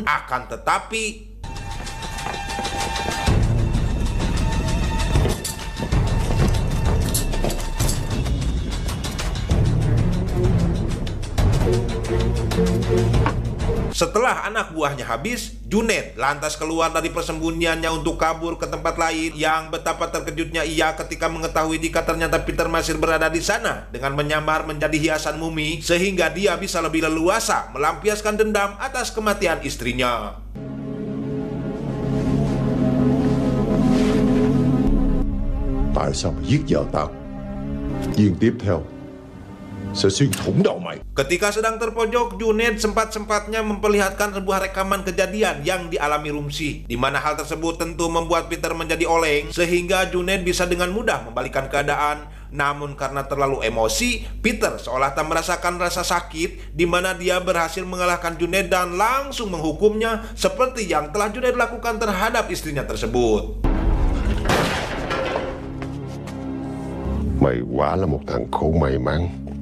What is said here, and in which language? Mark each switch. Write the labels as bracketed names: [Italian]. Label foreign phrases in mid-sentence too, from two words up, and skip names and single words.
[Indonesian] Akan tetapi setelah anak buahnya habis, Junaid lantas keluar dari persembunyiannya untuk kabur ke tempat lain. Yang betapa terkejutnya ia ketika mengetahui jika ternyata Peter masih berada di sana dengan menyamar menjadi hiasan mumi, sehingga dia bisa lebih leluasa melampiaskan dendam atas kematian istrinya. [Vietnamese] Tại sao mày giết vợ tao? Viên tiếp theo sẽ xuyên thủng đầu mày. [Indonesian] Ketika sedang terpojok, Junaid sempat-sempatnya memperlihatkan sebuah rekaman kejadian yang dialami Rumsi, di mana hal tersebut tentu membuat Peter menjadi oleng, sehingga Junaid bisa dengan mudah membalikkan keadaan. Namun karena terlalu emosi, Peter seolah tak merasakan rasa sakit, di mana dia berhasil mengalahkan Junaid dan langsung menghukumnya seperti yang telah Junaid lakukan terhadap istrinya tersebut. [Vietnamese] Mày quả là một thằng khổ may mắn.